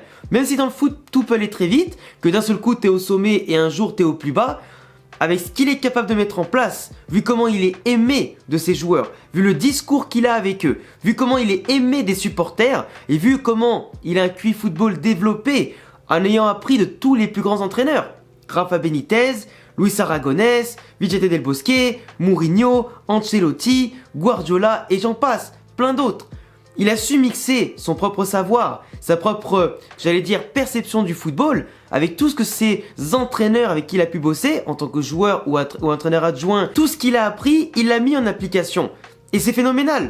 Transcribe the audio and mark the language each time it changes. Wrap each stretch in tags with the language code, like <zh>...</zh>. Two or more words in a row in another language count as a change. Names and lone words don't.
<fr>Même si dans le foot tout peut aller très vite, que d'un seul coup t'es au sommet et un jour t'es au plus bas, avec ce qu'il est capable de mettre en place, vu comment il est aimé de ses joueurs, vu le discours qu'il a avec eux, vu comment il est aimé des supporters et vu comment il a un QI football développé en ayant appris de tous les plus grands entraîneurs. Rafa Benitez, Luis Aragonés, Vicente Del Bosque, Mourinho, Ancelotti, Guardiola et j'en passe, plein d'autres. Il a su mixer son propre savoir, sa propre, j'allais dire, perception du football avec tout ce que ses entraîneurs avec qui il a pu bosser en tant que joueur ou entraîneur adjoint, tout ce qu'il a appris, il l'a mis en application. Et c'est phénoménal.</fr>